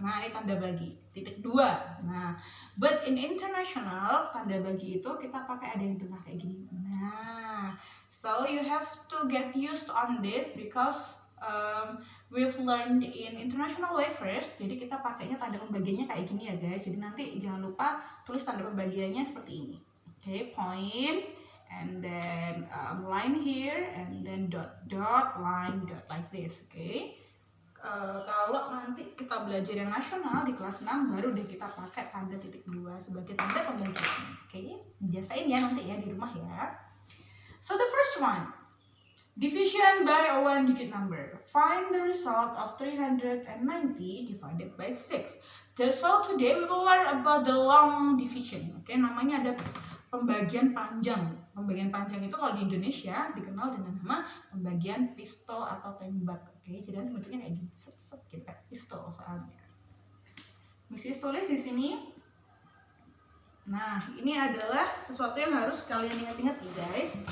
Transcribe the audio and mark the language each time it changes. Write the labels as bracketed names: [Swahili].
[Indonesian] Nah, ini tanda bagi, titik 2. Nah, [English] but in international [Indonesian] tanda bagi itu kita pakai ada yang tengah kayak gini. [English] Nah, so you have to get used on this because we've learned in international way first. [Indonesian] Jadi kita pakainya tanda pembagiannya kayak gini ya guys. Jadi nanti jangan lupa tulis tanda pembagiannya seperti ini. [English] Okay, point and then line here and then dot line dot like this. Okay. [Indonesian] Kalau nanti kita belajar yang nasional di kelas 6 baru deh kita pakai tanda titik 2 sebagai tanda pembagian. Okay, biasain ya nanti ya di rumah ya. [English] So the first one, division by a one-digit number. Find the result of 390 divided by 6. So today we will learn about the long division. [Indonesian] Oke, namanya ada pembagian panjang. Pembagian panjang itu kalau di Indonesia dikenal dengan nama pembagian pistol atau tembak. Oke, jadi nanti bentuknya kayak gini, set gitu, pistol soalnya. Misi tulis di sini. Nah, ini adalah sesuatu yang harus kalian ingat-ingat nih guys.